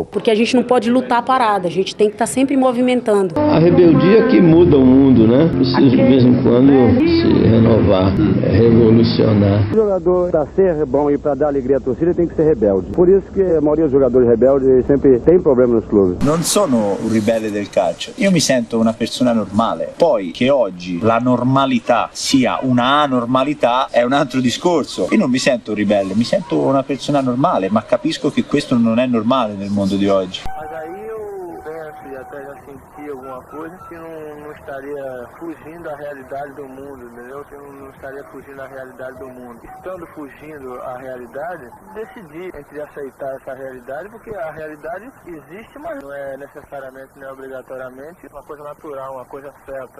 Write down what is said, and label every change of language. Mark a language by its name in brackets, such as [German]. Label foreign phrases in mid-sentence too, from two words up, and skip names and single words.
[Portuguese] Porque a gente não pode lutar parada, a gente tem que estar sempre movimentando. A rebeldia que muda o mundo, né? Precisa de vez em quando se renovar, revolucionar. O jogador, para ser bom e para dar alegria à torcida, tem que ser rebelde. Por isso que a maioria dos jogadores rebeldes sempre tem problema nos clubes. [Italian] Non sono un ribelle del calcio, io mi sento una persona normale. Poi che oggi la normalità sia una anormalità è un altro discorso. Io non mi sento un ribelle, mi sento una persona normale, ma capisco che questo non è normale nel mondo di oggi. [Portuguese] Mas aí eu penso e até já senti alguma alguma coisa que não estaria fugindo da realidade do mundo, entendeu? Que não estaria fugindo da realidade do mundo. Estando fugindo à realidade, decidi entre aceitar essa realidade, porque a realidade existe, mas não é necessariamente, nem obrigatoriamente uma coisa natural, uma coisa certa.